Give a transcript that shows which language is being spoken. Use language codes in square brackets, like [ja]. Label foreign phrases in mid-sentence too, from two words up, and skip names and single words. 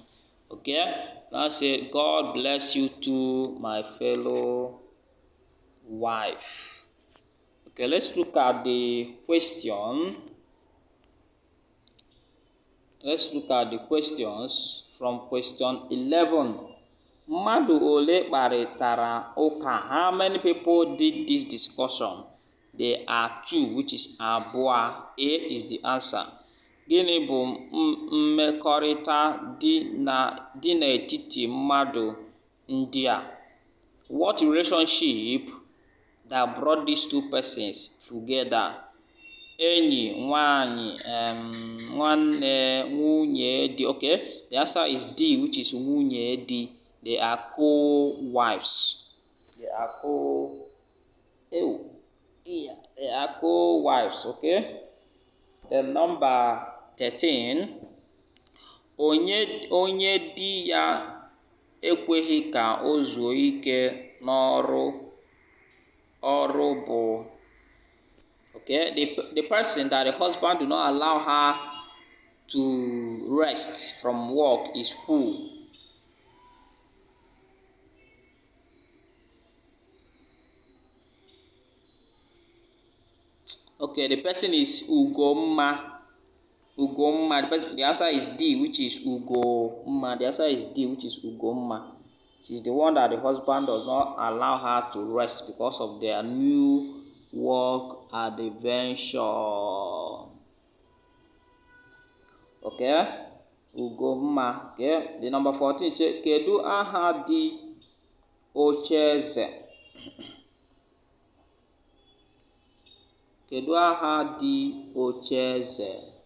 [en] Okay, now said, God bless you too, my fellow wife. Okay, let's look at the question. Let's look at the questions from question 11. [ig] Mmadụ ole kparịtara ụka? [en] How many people did this discussion? There are 2, which is abụọ. A is the answer. [ig] Gịnị bụ mmekọrịta dị n'etiti mmadụ ndị a? [en] What relationship that brought these 2 persons together? [ig] Enyi, nwanyị, nwanne, nwunye di. [en] Okay, the answer is D, which is [ig] nwunye di. [en] They are co-wives. They are co-wives. Okay. Then number 13. [ig] Onye di ya ekweghị ka o zuo ike n'ọrụ bụ. [en] Okay, the person that the husband do not allow her to rest from work is who? Okay, the person is Ugomma. Ugomma. The answer is D, which is Ugomma. The answer is D, which is Ugomma. She's the one that the husband does not allow her to rest because of their new work adventure. Okay, Ugomma. Okay, the number 14 says, [ig] Kedu aha di Ocheze? Kedu aha di Ocheze?